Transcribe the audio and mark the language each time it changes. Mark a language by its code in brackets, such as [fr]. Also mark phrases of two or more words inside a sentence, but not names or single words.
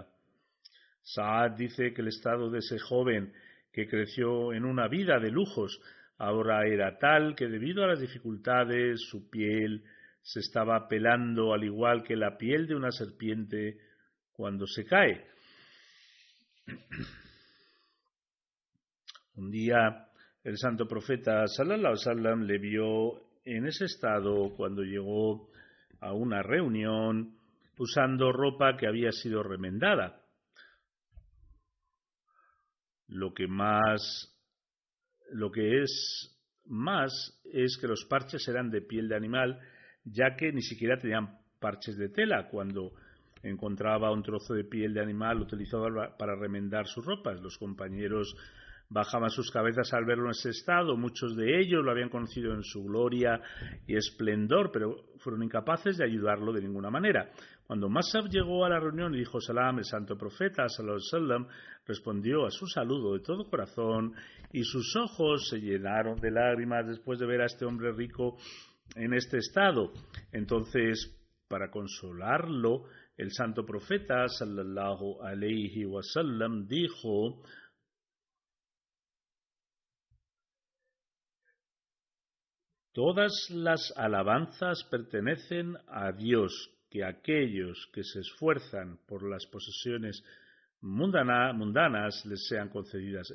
[es] Saad dice que el estado de ese joven que creció en una vida de lujos ahora era tal que debido a las dificultades su piel se estaba pelando al igual que la piel de una serpiente cuando se cae. Un día el santo profeta [ar] صلى الله عليه وسلم [es] le vio en ese estado cuando llegó a una reunión usando ropa que había sido remendada. Lo que es más es que los parches eran de piel de animal, ya que ni siquiera tenían parches de tela. Cuando encontraba un trozo de piel de animal utilizado para remendar sus ropas, los compañeros bajaban sus cabezas al verlo en ese estado. Muchos de ellos lo habían conocido en su gloria y esplendor, pero fueron incapaces de ayudarlo de ninguna manera. Cuando Musab llegó a la reunión y dijo salam, el santo profeta [ar] صلى الله عليه وسلم [es] respondió a su saludo de todo corazón y sus ojos se llenaron de lágrimas después de ver a este hombre rico en este estado. Entonces, para consolarlo, el santo profeta [ar] صلى الله عليه وسلم [es] dijo: todas las alabanzas pertenecen a Dios, que aquellos que se esfuerzan por las posesiones mundanas les sean concedidas.